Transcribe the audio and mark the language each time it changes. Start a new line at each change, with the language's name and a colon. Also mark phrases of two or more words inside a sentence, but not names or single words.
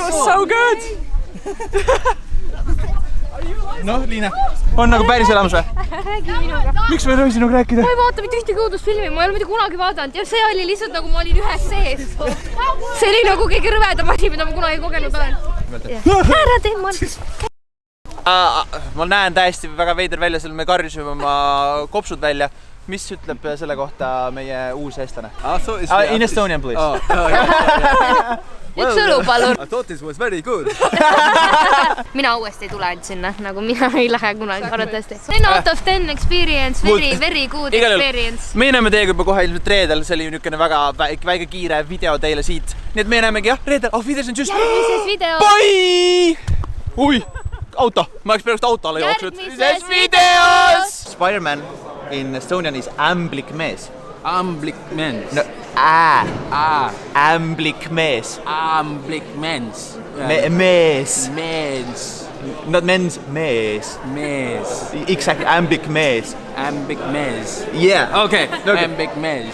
English: So good!
Estonian: Noh, Liina, on nagu päris elamus või? Räägi minuga. Miks ma ei tohi sinuga rääkida? Ma ei vaata mitte ühtegi õudusfilmi, ma ei ole mitte kunagi vaadanud ja see oli lihtsalt nagu ma olin ühes sees. See oli nagu kõige rõvedam asi, mida ma kunagi kogenud olen. Ära tee, Ma näen täiesti väga veider välja, seal me karjusime oma kopsud välja. Mis ütleb selle kohta meie uus eestlane?
English: In Estonian, please.
Estonian: Üks õlu, palun.
English: I thought this was very good.
Estonian: Mina uuesti ei tule ainult sinna, nagu mina ei lähe kunagi arvatavasti.
English: 10 out of 10 experience, very good experience.
Estonian: Me näeme teiega juba kohe ilmselt reedel, see oli niisugune väga väike kiire video teile siit. Nii et me näemegi jah, reedel, videos on just. Järgmises videos. Bye! Ui, auto, ma oleks peale autole jooksnud. Järgmises videos.
English: Spider-Man in Estonian is
Estonian: ämblik mees. Amblik mens.
English: No,
Estonian: ämblik mees. Amblik mens. Mees. Mens.
English: Not men's,
Estonian: mees. Mees.
English: Exactly,
Estonian: ämblik mees. Amblik mens.
English: Yeah. Okay,
Estonian: amblik mens.